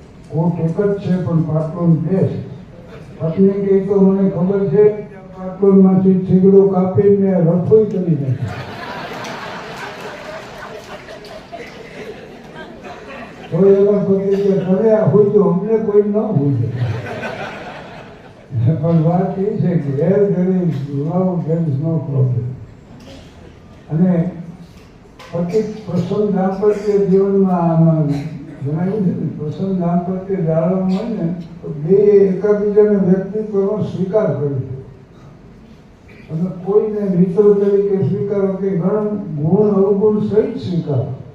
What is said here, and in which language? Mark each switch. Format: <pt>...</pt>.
<gu>કોટ એક જ છે પણ પાટલું બે છે. પત્ની કે તો મને ખબર છે, પાટલુનમાંથી થીગડો કાપીને રસોઈ કરી નાખી. તો એમાં પતિ કે તમે આ હોય તો અમને કોઈ ન હોય. પણ વાત એ છે કે</gu> <en>where there is love there is no problem.</en> <gu>અને પતિ પ્રસન્ન દાંપત્ય જીવનમાં આમાં જણાવ્યું છે ને, પ્રસન્ન દાંપત્ય જાળવવું હોય ને તો બે એકબીજાને વ્યક્તિત્વનો સ્વીકાર કરે છે. અને કોઈને મિત્ર તરીકે સ્વીકારો કે ગુણ અવગુણ સહિત સ્વીકારો.</gu>